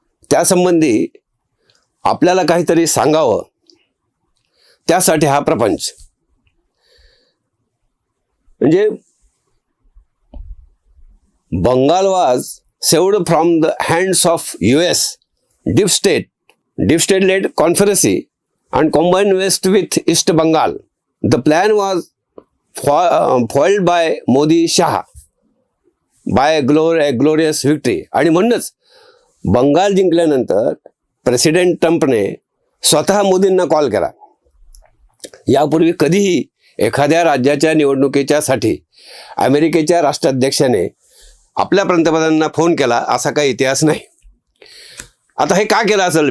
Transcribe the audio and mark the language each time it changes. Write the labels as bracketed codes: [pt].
[mr] त्यासंबंधी आपल्याला काहीतरी सांगावं, त्यासाठी हा प्रपंच. [en] म्हणजे Bengal was saved from the hands of US deep state led conspiracy and combined west with East Bengal. The plan was foiled by Modi Shah by glorious victory. [mr] आणि म्हणूनच बंगाल जिंकल्यानंतर प्रेसिडेंट ट्रम्पने स्वतः मोदींना कॉल केला. यापूर्वी कधीही एखाद्या राज्याच्या निवडणुकीच्या साठी अमेरिकेच्या राष्ट्राध्यक्षाने आपल्या पंतप्रधानांना फोन केला असा काही इतिहास नाही. आता हे का केलं असेल?